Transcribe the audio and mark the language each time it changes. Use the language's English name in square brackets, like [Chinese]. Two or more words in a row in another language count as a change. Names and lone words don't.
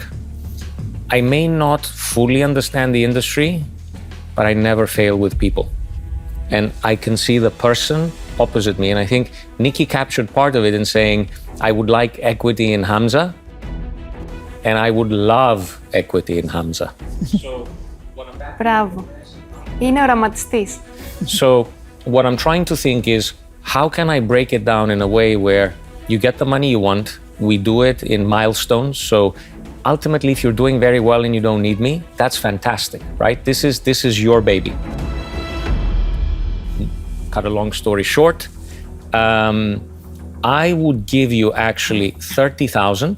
[English] I may not fully understand the industry, but I never fail with people. And I can see the person opposite me. And I think Nikki captured part of it in saying, I would like equity in Hamza, and I would love equity in Hamza. [Greek] Μπράβο. Είναι οραματιστής. [English] So what I'm trying to think is, how can I break it down in a way where you get the money you want, we do it in milestones. So ultimately, if you're doing very well and you don't need me, that's fantastic, right? This is your baby. Cut a long story short, I would give you actually 30,000.